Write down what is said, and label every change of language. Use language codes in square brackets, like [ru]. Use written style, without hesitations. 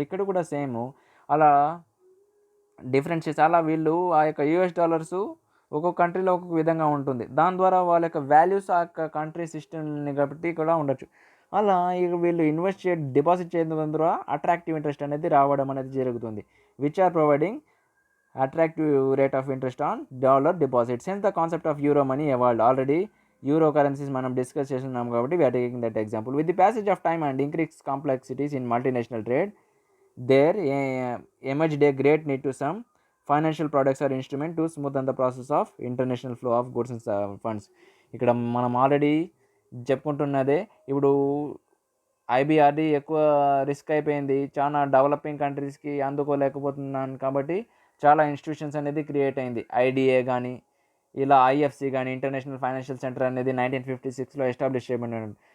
[te] ఇక్కడ కూడా సేము అలా డిఫరెన్షియేట్స్ అలా వీళ్ళు ఆ యొక్క యూఎస్ డాలర్సు ఒక్కొక్క కంట్రీలో ఒక్కొక్క విధంగా ఉంటుంది. దాని ద్వారా వాళ్ళ యొక్క వాల్యూస్ ఆ యొక్క కంట్రీ సిస్టమ్‌ని బట్టి కూడా ఉండొచ్చు. అలా ఇక వీళ్ళు డిపాజిట్ చేయడం ద్వారా అట్రాక్టివ్ ఇంట్రెస్ట్ అనేది రావడం అనేది జరుగుతుంది. [en] Which are providing attractive rate of interest on dollar deposits. Hence the concept of euro money evolved. Already euro currencies [te] మనం డిస్కస్ చేస్తున్నాం కాబట్టి [en] we are taking that example. With the passage of time and increased complexities in multinational trade, there emerged a great need to some financial products or instrument to smoothen the process of international flow of goods and funds. [te] ఇక్కడ మనం already చెప్పుకుంటున్నదే. ఇప్పుడు IBRD ఎక్కువ risk అయిపోయింది, చాలా developing కంట్రీస్కి అందుకోలేకపోతున్నాను కాబట్టి చాలా institutions అనేది క్రియేట్ అయింది. ఐడిఏ కానీ ఇలా ఐఎఫ్సి కానీ ఇంటర్నేషనల్ ఫైనాన్షియల్ సెంటర్ అనేది 1956లో ఎస్టాబ్లిష్ చేయబడినాడు.